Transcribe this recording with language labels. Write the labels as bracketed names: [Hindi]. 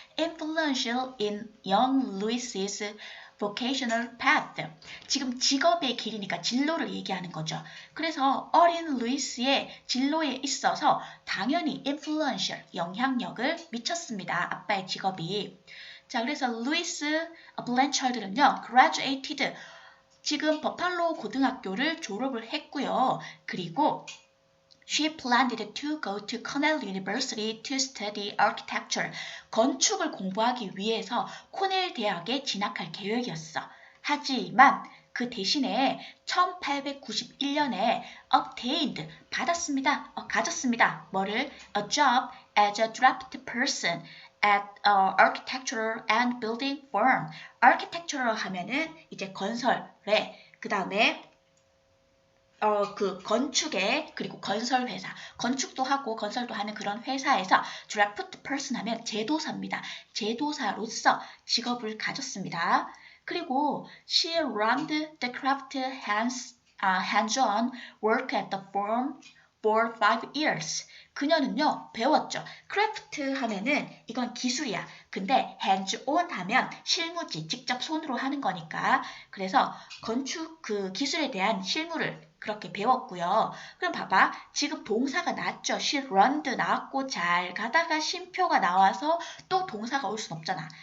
[English] Influential in young Louis's vocational path. [Korean] 지금 직업의 길이니까 진로를 얘기하는 거죠. 그래서 어린 루이스의 진로에 있어서 당연히 influential 영향력을 미쳤습니다. 아빠의 직업이. 자, 그래서 루이스 블랜처드는요, graduated, 지금 버팔로 고등학교를 졸업을 했고요. [English] 그리고 she planned to go to Cornell University to study architecture. [Korean] 건축을 공부하기 위해서 코넬 대학에 진학할 계획이었어. 하지만 그 대신에 1891년에 obtained, 가졌습니다. 뭐를? [English] A job as a draft person at architectural and building firm. [Korean] architectural 하면은 이제 건설에, 그 다음에 그 건축에, 그리고 건설 회사, 건축도 하고 건설도 하는 그런 회사에서 draft person 하면 제도사입니다. 제도사로서 직업을 가졌습니다. [English] 그리고 she learned the craft hands-on work at the firm for 5 years. [Korean] 그녀는요 배웠죠. 크래프트 하면은 이건 기술이야. 근데 hands-on 하면 실무지, 직접 손으로 하는 거니까. 그래서 건축 그 기술에 대한 실무를 그렇게 배웠고요. 그럼 봐봐. 지금 동사가 나왔죠. [English] she learned [Korean] 나왔고 잘 가다가 쉼표가 나와서 또 동사가 올 순 없잖아.